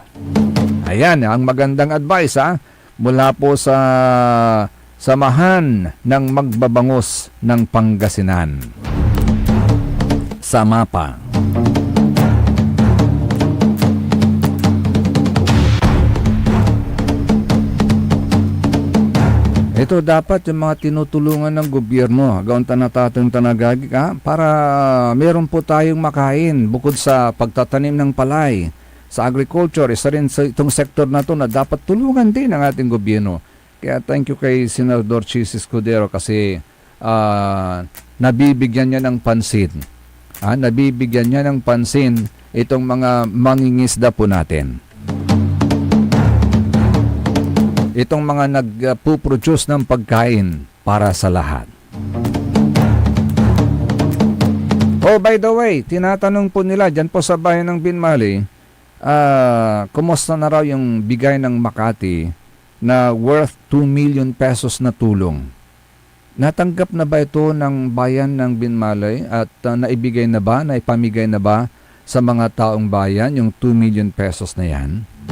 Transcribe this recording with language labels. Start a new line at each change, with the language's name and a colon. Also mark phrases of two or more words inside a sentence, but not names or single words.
Filipino: Ayan, ang magandang advice mula po sa Samahan ng Magbabangos ng Pangasinan. Sa mapa. Ito dapat yung mga tinutulungan ng gobyerno, gaon natatang tanagagi para meron po tayong makain bukod sa pagtatanim ng palay. sa agriculture, isa rin sa itong sektor na to na dapat tulungan din ng ating gobyerno. Kaya
English: thank you
Filipino: kay Senador Chis Escudero kasi nabibigyan niya ng pansin. Nabibigyan niya ng pansin itong mga mangingisda po natin. Itong mga nagpo-produce ng pagkain para sa lahat.
English: Oh, by the way,
Filipino: tinatanong po nila dyan po sa bayan ng Binmali, kumusta na raw yung bigay ng Makati na
English: worth 2 million pesos
Filipino: na tulong? Natanggap na ba ito ng bayan ng Binmalay at naibigay na ba, naipamigay na ba sa mga taong bayan yung
English: 2 million pesos
Filipino: na yan?